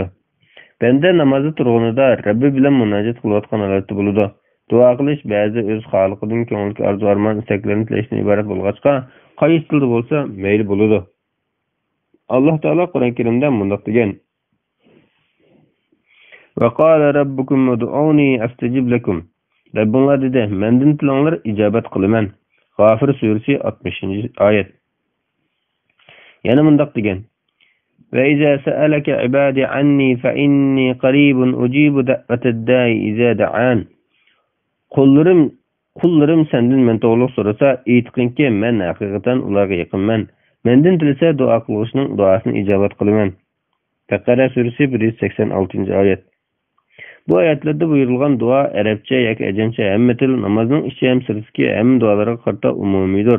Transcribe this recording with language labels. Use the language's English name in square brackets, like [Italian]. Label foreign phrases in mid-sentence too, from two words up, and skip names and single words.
[Uzbek] Banda namozda turganida Rabbi bilan munojat qilayotgan holatda bo'ladi. Duo qilish ba'zi o'z xoliqidan ko'ngilga arzu-armon istaklarini tilashdan iborat bo'lg'achqa, qaysi tilda bo'lsa mayli bo'ladi. Alloh taolo Qur'on Karimda bunday degan: [Arabic] "وقال ربكم ادعوني أستجب لكم." [Uzbek] Rabbinglar dedi, mendan tilanglar ijobat qilaman. G'ofir surasi 60-oyat. Yana bunday degan: [Arabic] "وإذا سألك عبادي عني فإني قريب أجيب دعوة الداع إذا دعان." [Uzbek] Qullarim sendan men to'g'rilik so'rasa, aytqinki, men haqiqatan ularga yaqinman. Mendan tilasa duo qilishning duosini ijobat qilaman. Baqara surasi 186-oyat. Bu oyatlarda buyurilgan dua Arabcha yoki ajamcha hamma til namozning ichi ham sirtki hamma duolarga qarta umumiydir.